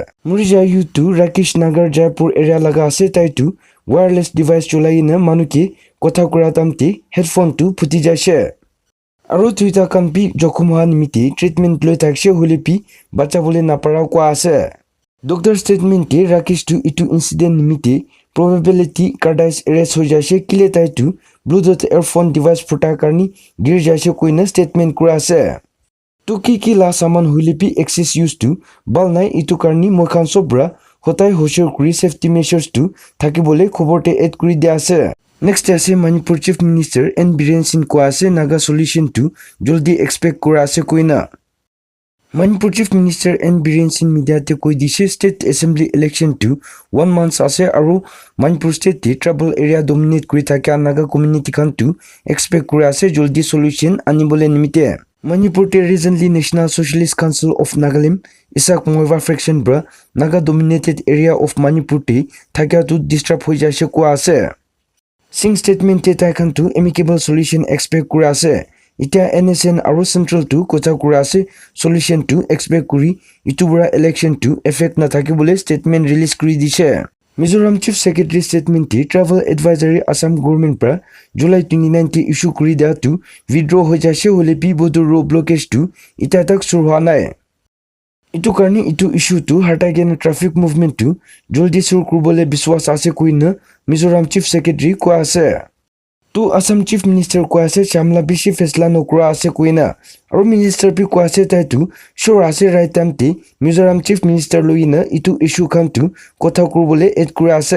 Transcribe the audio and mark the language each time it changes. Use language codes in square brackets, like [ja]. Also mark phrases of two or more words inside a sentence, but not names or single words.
[nag] Murija youth to Rakesh Nagar Jaipur area laga ase tai tu [en] wireless device [nag] cholai na manuke kotha kura tamte headphone tu phuti jase. Aro tuita kan pi jokhumha nimite treatment loi thakse hulepi bacha bole napara ko ase. Doctor statement te Rakesh tu itu incident nimite [en] probability cardiac arrest [nag] ho jase kile tai tu [en] bluetooth earphone device [nag] phuta karni gir jase koina statement kura ase. Tu ki la saman hulepi [en] access used to [nag] bal nai itu karni mokhan sobra hotai hosher kuri [en] safety measures [nag] tu thakibole khobor te add kuri dia ase. Next as Manipur Chief Minister N Biren Singh ko ase naga solution to joldi expect kura ase koina. Manipur Chief Minister N Biren Singh media te koi dise [en] state assembly election [nag] to 1 month ase aro Manipur state te [en] tribal area dominate [nag] kuri thaka [en] naga community [nag] khan to expect kura ase joldi solution anibole nimite. Manipur te recently National Socialist Council of Nagaland Isak Moiva fraction bra [en] Naga dominated area of Manipur [nag] te thakya tu disturb hoi jaise kwa ase. Sing statement te taikhan tu [en] amicable solution expect [nag] kura ase. Ita NSN aro central tu kota kura ase solution tu expect kuri itubra election tu effect na thakibole [en] statement release [nag] kuri dise. Mizoram [en] Chief Secretary statement [nag] te [en] travel advisory [nag] Assam government pra July 29 te issue kuri da tu withdraw hoi jaise hole pi bodo [en] road blockage [nag] tu ita tak sur hwa nai. Itu karni itu issue tu hatai gena [en] traffic movement [nag] tu joldi sur kurbole biswas ase kuina Mizoram [en] Chief Secretary [nag] ko ase. Tu Assam [en] Chief Minister [nag] ko ase chamla bishi fesla nokra ase kuina aro minister pi ko ase tai tu sure ase [en] right time [nag] te Mizoram [en] Chief Minister [nag] loina itu issue khan tu kotha kurbole et kura ase.